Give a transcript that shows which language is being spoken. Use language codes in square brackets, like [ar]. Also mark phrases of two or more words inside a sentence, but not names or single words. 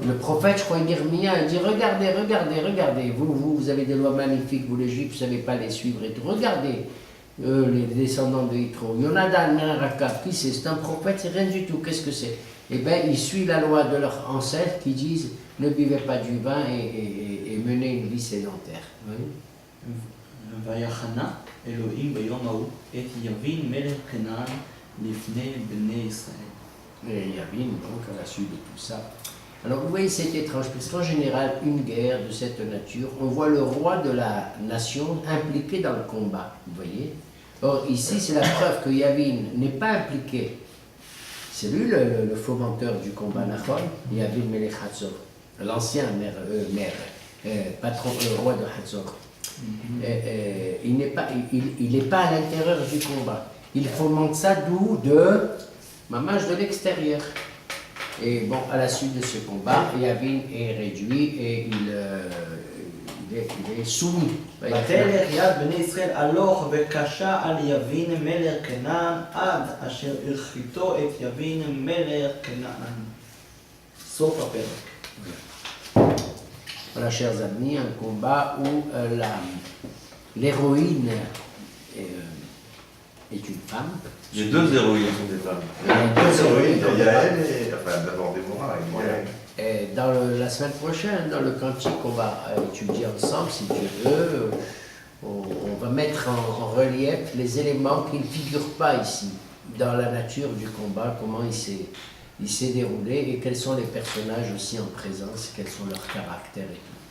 [fr] Le prophète, je crois, Yermia, il dit regardez, regardez, regardez, vous avez des lois magnifiques, vous les Juifs, vous ne savez pas les suivre et tout. Regardez, les descendants de Yitro. Jonathan Ben Rakab, qui c'est? C'est un prophète, c'est rien du tout. Qu'est-ce que c'est? Eh bien, il suit la loi de leurs ancêtres qui disent ne buvez pas du vin et menez une vie sédentaire. [he] ויחנה אלוהים ביום ההוא את יבין מלך כנען לפני בני ישראל. [fr] Et Yavin, donc, à la suite de tout ça. Alors, vous voyez, c'est étrange, parce qu'en général, une guerre de cette nature, on voit le roi de la nation impliqué dans le combat, vous voyez. Or, ici, c'est la preuve que Yavin n'est pas impliqué. C'est lui le fomenteur du combat, [he] נכון, יבין מלך חצור, [fr] l'ancien patron, le roi de Hatzor. Il n'est pas à l'intérieur du combat. Il fomente ça d'où? De l'extérieur. Et bon, à la suite de ce combat, Yavin est réduit et il est soumis. [he] ותלך יד בני ישראל הלוך וקשה על יבין מלך כנען עד אשר הרחיתו את יבין מלך כנען. סוף הפרק. [fr] Voilà, chers amis, un combat où l'héroïne est une femme. Les deux héroïnes sont des femmes. Les deux héroïnes, Il y a elle et. Enfin, d'abord Déborah et moi. Et dans la semaine prochaine, dans le cantique qu'on va étudier ensemble, si Dieu veut, on va mettre en relief les éléments qui ne figurent pas ici, dans la nature du combat, comment il s'est déroulé et quels sont les personnages aussi en présence, quels sont leurs caractères et tout.